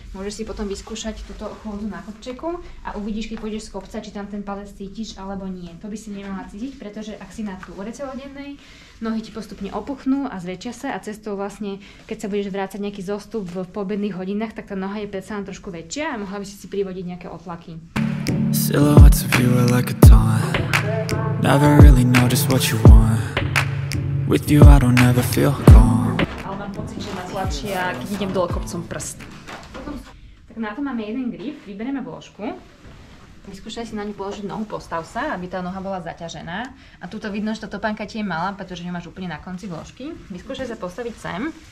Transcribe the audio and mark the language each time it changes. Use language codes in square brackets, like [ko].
[sk] Môžeš si potom vyskúšať túto chôdzu na kopčeku a uvidíš, keď pôjdeš z kopca, či tam ten palec cítiš alebo nie. To by si nemala cítiť, pretože ak si na túre celodennej, nohy ti postupne opuchnú a zväčšia sa a cestou vlastne, keď sa budeš vrácať nejaký zostup v poobedných hodinách, tak tá noha je predsa len trošku väčšia a mohla by si privodiť nejaké otlaky. [en] Silhouettes of you are like a taunt. Never really know just what you want. With you I don't ever feel calm. [sk] Tlačia, keď idem dole kopcom prst. Tak na to máme jeden grip, vyberieme vložku. Vyskúšaj si na ňu položiť nohu, postav sa, aby tá noha bola zaťažená. A tuto vidno, že tá topánka ti je malá, pretože ju máš úplne na konci vložky. Vyskúšaj sa postaviť sem.